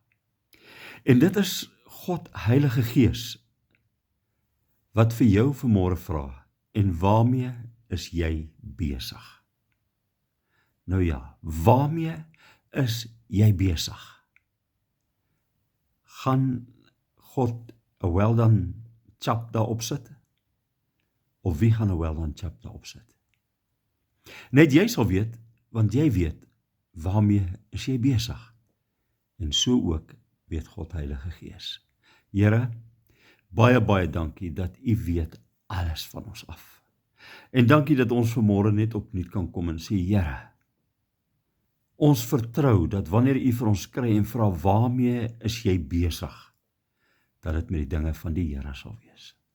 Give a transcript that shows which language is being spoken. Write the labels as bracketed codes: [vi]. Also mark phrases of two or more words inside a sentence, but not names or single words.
[af] En dit is God Heilige Gees wat vir jou vanmôre vra, en waarmee is jy besig? Nou ja, waarmee is jy besig? Gaan God 'n [en] well done chap [af] daarop sit? Of wie gaan 'n [en] well done chap [af] daarop sit? Net jy sal weet, want jy weet, waarmee is jy besig? En so ook weet God Heilige Gees. Here, baie dankie dat U weet alles van ons af. En dankie dat ons vanmôre net opnuut kan kom en sê, Here, ons vertrou dat wanneer U vir ons kry en vra waarmee is jy besig, dat dit met die dinge van die Here sal wees.